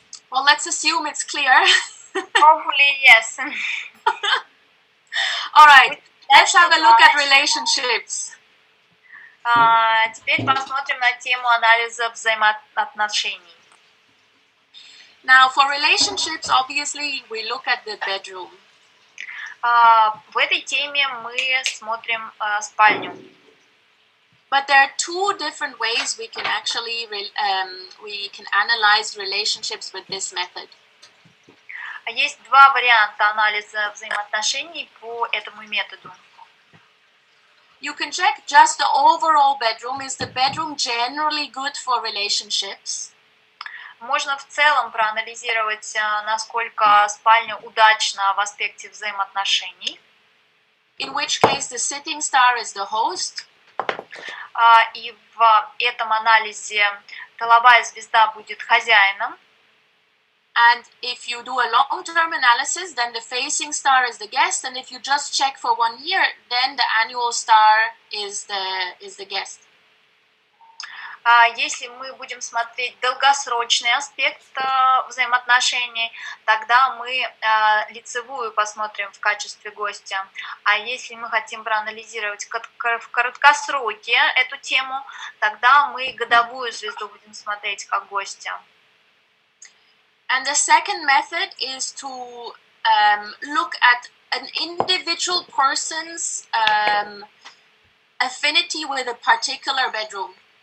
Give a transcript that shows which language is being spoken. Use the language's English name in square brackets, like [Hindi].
[English] Well, let's assume it's clear. Hopefully, yes. All right, let's have a look at relationships. [Russian] Теперь посмотрим на тему анализа взаимоотношений. [English] Now, for relationships, obviously, we look at the bedroom. [Russian] В этой теме мы смотрим спальню. [English] But there are two different ways we can actually we can analyze relationships with this method. [Russian] Есть два варианта анализа взаимоотношений по этому методу. [English] You can check just the overall bedroom. Is the bedroom generally good for relationships? [Russian] Можно в целом проанализировать, насколько спальня удачна в аспекте взаимоотношений. [English] In which case the sitting star is the host. [Russian] И в этом анализе тыловая звезда будет хозяином. [English] And if you do a long-term analysis, then the facing star is the guest. And if you just check for 1 year, then the annual star is the guest. [Russian] Если мы будем смотреть долгосрочный аспект взаимоотношений, тогда мы лицевую посмотрим в качестве гостя. А если мы хотим проанализировать в короткосроке эту тему, тогда мы годовую звезду будем смотреть как гостя. [English] And the second method is to look at an individual person's affinity with a particular bedroom.